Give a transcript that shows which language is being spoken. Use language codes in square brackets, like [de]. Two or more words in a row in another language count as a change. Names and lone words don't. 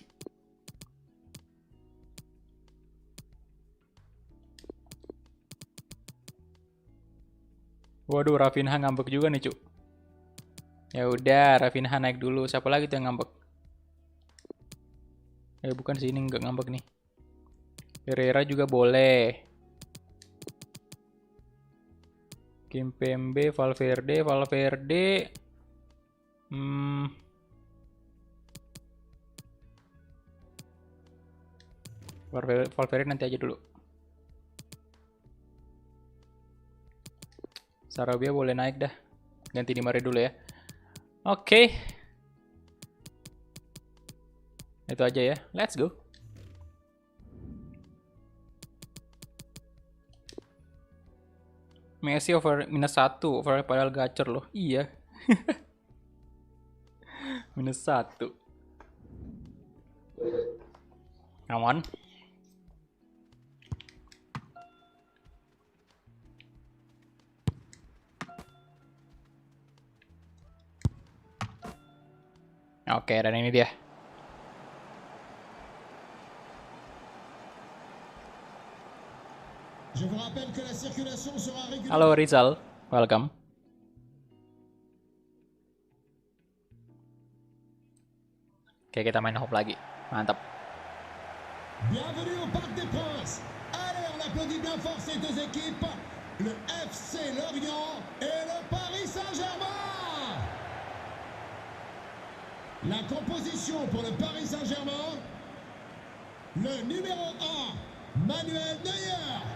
[id] Waduh, Rafinha ngambek juga nih, Cuk. Ya udah, Rafinha naik dulu. Siapa lagi tuh yang ngambek? Bukan sini nggak ngambek nih. Herrera juga boleh. Kimpembe, Valverde. Valverde nanti aja dulu. Sarabia boleh naik dah. Ganti Di Maria dulu ya. Oke. Itu aja ya. [en] Let's go. [id] Messi over -1 over padahal gacor loh. Iya. -1. [en] Come on. [id] Oke, dan ini dia. Halo Rizal, welcome. Oke, kita main hop lagi. Mantap. [fr] Bienvenue au Parc des Princes. Allez, on applaudit bien fort ces deux équipes, le FC Lorient et le Paris Saint-Germain. La composition pour le Paris Saint-Germain, le numéro 1, Manuel Neuer.